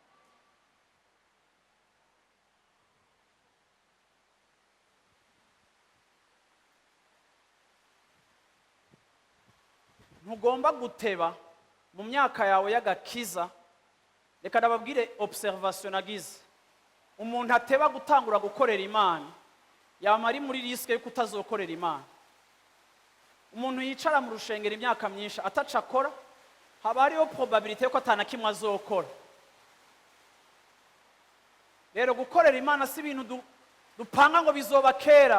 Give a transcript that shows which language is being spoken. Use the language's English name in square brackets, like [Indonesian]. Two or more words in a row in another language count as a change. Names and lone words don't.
[Rundi] Ntugomba guteba mu myaka yawe y'agakiza. Reka nababwire observation nagize. Umuntu ateba gutangura gukorera Imana yama ari muri risque yo kutazokorera Imana. Umuntu yicara mu rushengero imyaka myinshi ataca akora, haba hariho probability ko atana kimwe azokora. Rero gukorera Imana si ibintu dupanga ngo bizoba kera.